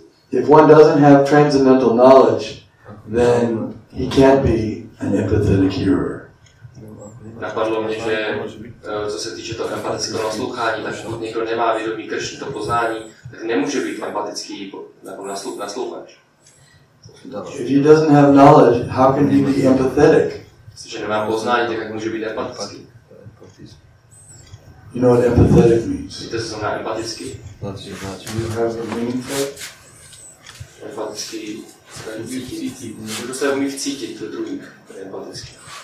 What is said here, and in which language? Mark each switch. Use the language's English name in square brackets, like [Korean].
[English] If one doesn't have transcendental knowledge, then he can't be an empathetic hearer. [Czech] Napadlo mě, že co se týče toho empatického naslouchání, tak pokud někdo nemá vědomí Krishny, to poznání, tak nemůže být empatický naslouchač. [English] If he doesn't have knowledge, how can he be empathetic? [Czech] Jestliže nemá poznání, tak jak může být empatický? [English] You know what empathetic means? [Czech] Víte, co znamená empatický? [English] You have the meaning for it? [Czech] Empatický cítit. Kdo se umí vcítit do druhých, to je empatický.